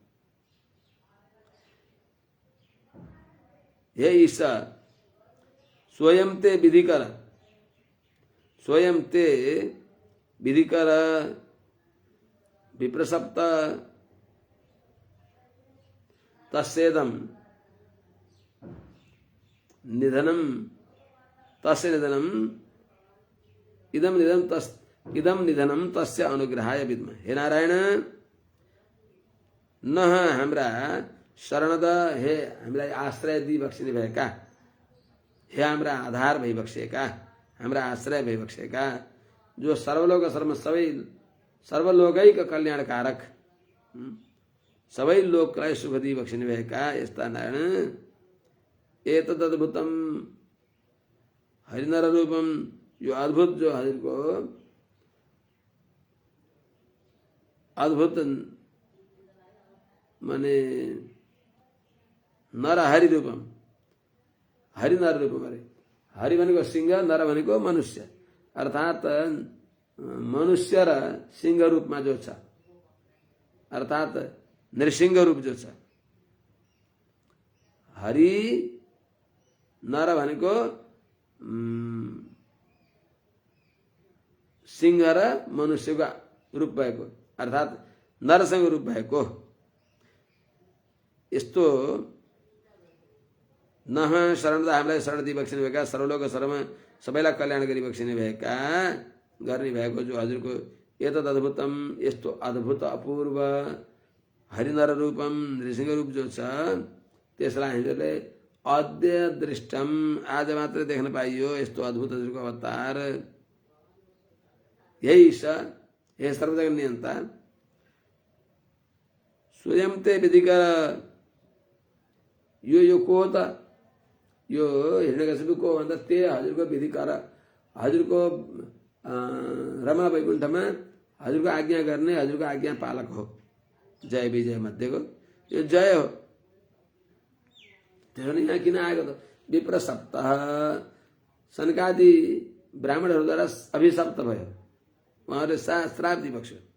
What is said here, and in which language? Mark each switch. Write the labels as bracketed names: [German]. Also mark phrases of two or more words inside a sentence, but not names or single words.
[Sanskrit] हे ईशा, स्वयं ते विधिकर, स्वयं ते विधिकर विप्रसप्त तस्येदं निधनम, तस्य निधनम इदम निधनम तस्य अनुग्रहाय विद्मः। [Nepali] हे नारायण, न हाम्रा शरणद, हे हामीलाई आश्रय दिई बक्सिने भएका, हे हाम्रा आधार भइबक्सेका, हाम्रा आश्रय भइबक्सेका, जो [Sanskrit] सर्वलोक शर्म सर्वलोकैक कल्याणकारक, [Nepali] सबै लोकलाई सुख दिई बक्सिने भएका यस्ता नारायण, [Sanskrit] एतदद्भुतम हरिनर रूपम, [Nepali] यो अद्भुत जो हजुरको अद्भुत माने [Sanskrit] नरहरि रूपम, [Nepali] हरि नर रूपमा अरे हरि भनेको सिंह नर भनेको मनुष्य अर्थात् मनुष्य र सिंह रूपमा जो छ अर्थात् नृसिंह रूप जो छ हरि नर भनेको सिंह र मनुष्यको रूप भएको अर्थात् नरसँग रूप भएको यस्तो [Sanskrit] नह शरण [Nepali] हामीलाई शरण दिइबक्सिने भएका सर्वलोक सर्वमा सबैलाई कल्याण गरिबक्सिने भएका गर्ने भएको जो हजुरको [Sanskrit] एतद् अद्भुतम [Nepali] यस्तो अद्भुत अपूर्व [Sanskrit] हरिनर रूपम [Nepali] नृसिंह रूप जो छ त्यसलाई हामीहरूले [Sanskrit] अद्य दृष्टम [Nepali] आज मात्र देख्न पाइयो यस्तो अद्भुत हजुरको अवतार यही छ हे सर्वजगत नियन्ता [Sanskrit] स्वयं ते विधिकर [Nepali] यो को त यो हिरण्यकशिपु को भन्दा ते हजुरको विधिकर हजुरको रमा वैकुण्ठमा हजुरको आज्ञा गर्ने हजुरको आज्ञा पालक हो जय विजय मध्येको यो जय हो त्यसो यहाँ किन आएको त विप्र सप्ताह सनकादि ब्राह्मणहरूद्वारा अभिशप्त भयो उहाँहरूले श्राप दिइबक्स्यो